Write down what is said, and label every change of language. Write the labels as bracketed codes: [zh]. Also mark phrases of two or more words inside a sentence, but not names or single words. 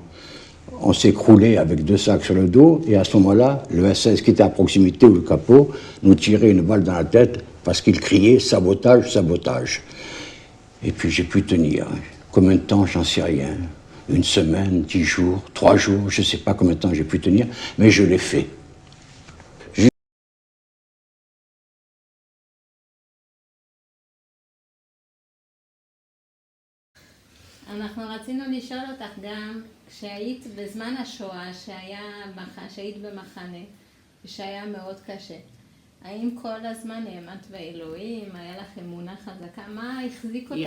[fr] On s'écroulait avec 2 sacs sur le dos, et à ce moment-là, le SS qui était à proximité, ou le capot, nous tirait une balle dans la tête, parce qu'il criait « sabotage, sabotage ». Et puis j'ai pu tenir. Combien de temps, j'en sais rien. 1 semaine, 10 jours, 3 jours, je ne sais pas combien de temps j'ai pu tenir, mais je l'ai fait. [he] אנחנו רצינו לשאול אותך גם, כשהיית בזמן השואה, שהיית במחנה, ושהיה מאוד קשה, האם כל הזמן האמנת באלוהים, היה לך אמונה חזקה, מה החזיק אותך?